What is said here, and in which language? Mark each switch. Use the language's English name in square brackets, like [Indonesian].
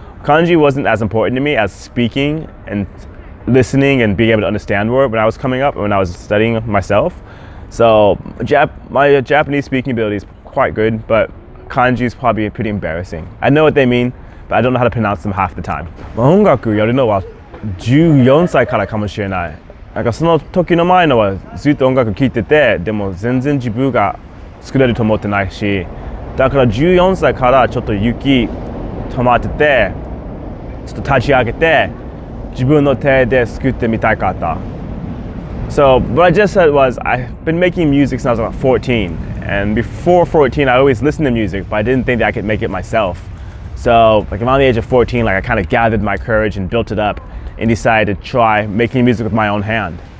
[English] Kanji wasn't as important to me as speaking and listening and being able to understand word when I was coming up and when I was studying myself. So my Japanese speaking ability is quite good, but kanji is probably pretty embarrassing. I know what they mean, but I don't know how to pronounce them half the time. [Japanese] 音楽やるのは14歳からかもしれない。その時の前のはずっと音楽聴いてて、でも全然自分が作れると思ってないし、だから14歳からちょっと雪止まってて、ちょっと立ち上げて自分の手で作ってみたかった。 [English] So what I just said was I've been making music since I was about 14, and before 14 I always listened to music, but I didn't think that I could make it myself. So around the age of 14, I kind of gathered my courage and built it up and decided to try making music with my own hand.